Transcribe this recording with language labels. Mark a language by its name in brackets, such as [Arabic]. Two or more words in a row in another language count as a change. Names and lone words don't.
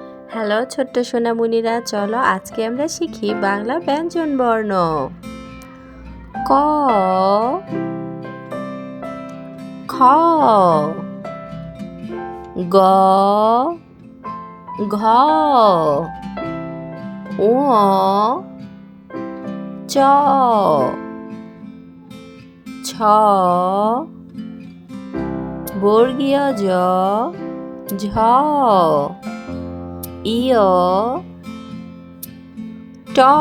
[Bangla] হ্যালো ছোট্ট সোনামণিরা, চলো আজকে আমরা শিখি বাংলা ব্যঞ্জন বর্ণ। ক, খ, গ, ঘ, ঙ, চ, ছ, বর্গীয় জ, ঝ, ইয়, ট,